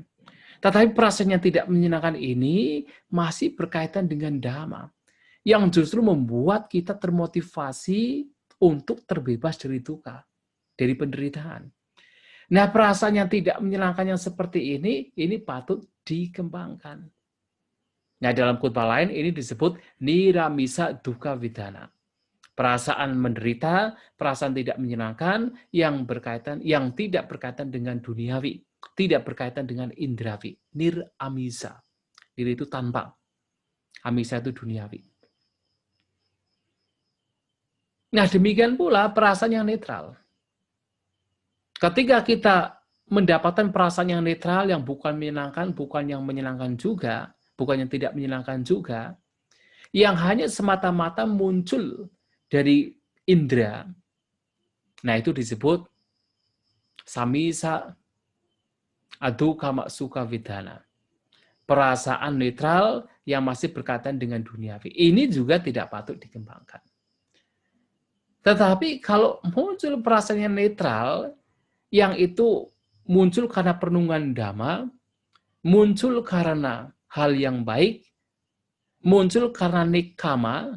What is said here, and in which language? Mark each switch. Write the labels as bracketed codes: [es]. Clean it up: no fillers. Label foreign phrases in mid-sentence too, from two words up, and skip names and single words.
[id] Tetapi perasaan yang tidak menyenangkan ini masih berkaitan dengan dhamma. Yang justru membuat kita termotivasi untuk terbebas dari dukkha, dari penderitaan. Nah, perasaan yang tidak menyenangkan yang seperti ini patut dikembangkan. Nah, dalam khotbah lain ini disebut [pi] niramisa dukkha vidana. [id] Perasaan menderita, perasaan tidak menyenangkan yang tidak berkaitan dengan duniawi, tidak berkaitan dengan indrawi. Niramisa. Nir itu tanpa. Amisa itu duniawi. Nah, demikian pula perasaan yang netral. Ketika kita mendapatkan perasaan yang netral, yang bukan menyenangkan, bukan yang menyenangkan juga, bukan yang tidak menyenangkan juga, yang hanya semata-mata muncul dari indera. Nah, itu disebut [pi] samisa adukama sukha vidana. [id] perasaan netral yang masih berkaitan dengan duniawi. Ini juga tidak patut dikembangkan. Tetapi kalau muncul perasaan yang netral, yang itu muncul karena perenungan dhamma, muncul karena hal yang baik, muncul karena nikama.